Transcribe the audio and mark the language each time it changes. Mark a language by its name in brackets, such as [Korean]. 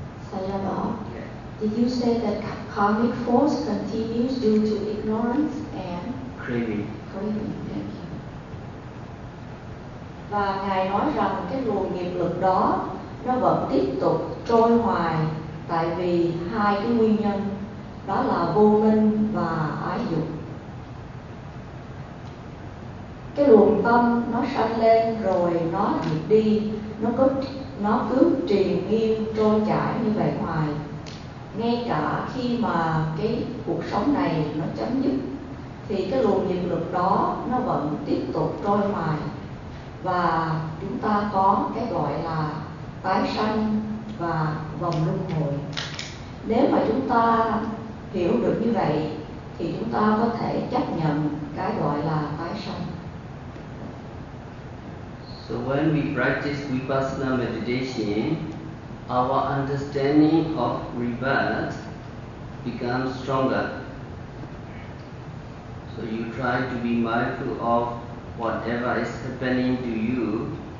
[English] Sayama, did you say that karmic force continues due to ignorance and craving? Craving, thank you. [Vietnamese] Và ngài nói rằng cái luồng nghiệp lực đó nó vẫn tiếp tục trôi hoài tại vì hai cái nguyên nhân, đó là vô minh và ái dục. Cái luồng tâm nó sanh lên rồi nó diệt đi, nó cứ triền miên trôi chảy như vậy hoài. Ngay cả khi mà cái cuộc sống này nó chấm dứt thì cái luồng nghiệp lực đó nó vẫn tiếp tục trôi hoài. Và chúng ta có cái gọi là tái sanh và vòng luân hồi. Nếu mà chúng ta hiểu được như vậy thì chúng ta có thể chấp nhận cái gọi là tái sanh. [English] So when we practice Vipassana meditation, our understanding of rebirth becomes stronger. So you try to be mindful of whatever is happening to you.